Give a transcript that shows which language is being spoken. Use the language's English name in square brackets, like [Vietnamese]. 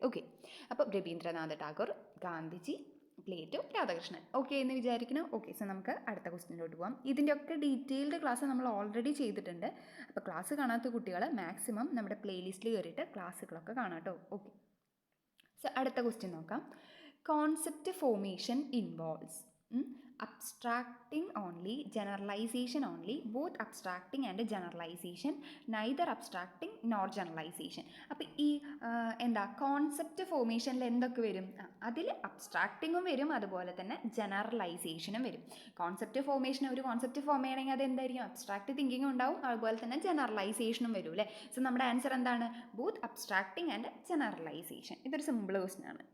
[Malayalam] Okay, അപ്പോൾ Rabindranath Tagore, Gandhiji, Plato, Radhakrishnan. Okay എന്ന് വിചാരിക്കണം. ഓക്കെ, സോ നമുക്ക് അടുത്ത ക്വസ്റ്റ്യനിലോട്ട് പോകാം. ഇതിൻ്റെയൊക്കെ ഡീറ്റെയിൽഡ് ക്ലാസ് നമ്മൾ ഓൾറെഡി ചെയ്തിട്ടുണ്ട്. അപ്പോൾ ക്ലാസ് കാണാത്ത കുട്ടികൾ മാക്സിമം നമ്മുടെ പ്ലേലിസ്റ്റിൽ കയറിയിട്ട് ക്ലാസ്സുകളൊക്കെ കാണാം കേട്ടോ. ഓക്കെ, സോ അടുത്ത ക്വസ്റ്റ്യൻ നോക്കാം. [English] Concept formation involves abstracting only, generalization only, both abstracting and generalization, neither abstracting nor generalization. [Malayalam] അപ്പോൾ ഈ എന്താ കോൺസെപ്റ്റ് ഫോർമേഷനിൽ എന്തൊക്കെ വരും? അതിൽ അബ്സ്ട്രാക്റ്റിങ്ങും വരും, അതുപോലെ തന്നെ ജനറലൈസേഷനും വരും. കോൺസെപ്റ്റ് ഫോർമേഷൻ, ഒരു കോൺസെപ്റ്റ് ഫോം ചെയ്യണമെങ്കിൽ അത് എന്തായിരിക്കും? അബ്സ്ട്രാക്റ്റ് തിങ്കിങ്ങും ഉണ്ടാവും, അതുപോലെ തന്നെ ജനറലൈസേഷനും വരും അല്ലേ? സോ നമ്മുടെ ആൻസർ എന്താണ്? [English] Both abstracting and generalization. [Malayalam] ഇതൊരു സിമ്പിൾ ക്വസ്റ്റ്യൻ ആണ്.